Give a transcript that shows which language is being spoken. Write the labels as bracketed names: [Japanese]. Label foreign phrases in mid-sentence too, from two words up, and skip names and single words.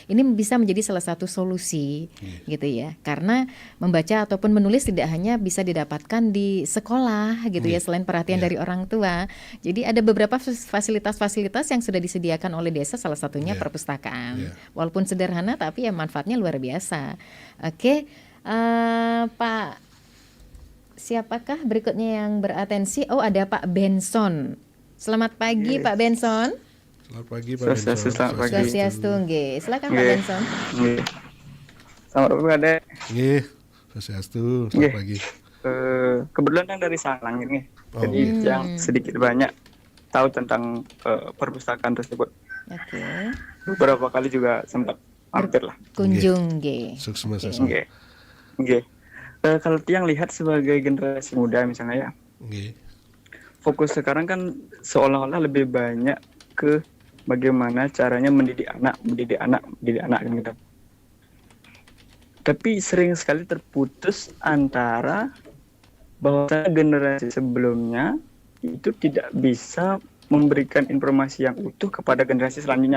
[Indonesian] Ini bisa menjadi salah satu solusi gitu ya, karena membaca ataupun menulis tidak hanya bisa didapatkan di sekolah gitu ya, selain perhatian dari orang tua. Jadi ada beberapa fasilitas-fasilitas yang sudah disediakan oleh desa, salah satunya perpustakaan. Walaupun sederhana tapi ya manfaatnya luar biasa. Oke, Pak, siapakah berikutnya yang beratensi? Oh, ada Pak Benson. Selamat pagi Pak Benson. Selamat pagi Pak Benson. Selamat pagi. Swastiastu, nggih. Silakan Pak Nggih. Benson. Nggih. Selamat pagi Adek. Nggih. Swastiastu. Selamat pagi. Kebetulan yang dari Salang ini, Oh, jadi yang sedikit banyak tahu tentang perpustakaan tersebut. Oke. Beberapa kali juga sempat mampir lah. Kunjung, nggih. Sukses Mas. Nggih. Nggih. Kalau tiang lihat sebagai generasi muda misalnya ya, Nggih. fokus sekarang kan seolah-olah lebih banyak ke bagaimana caranya mendidik anak gitu. Tapi sering sekali terputus antara bahwa generasi sebelumnya itu tidak bisa memberikan informasi yang utuh kepada generasi selanjutnya.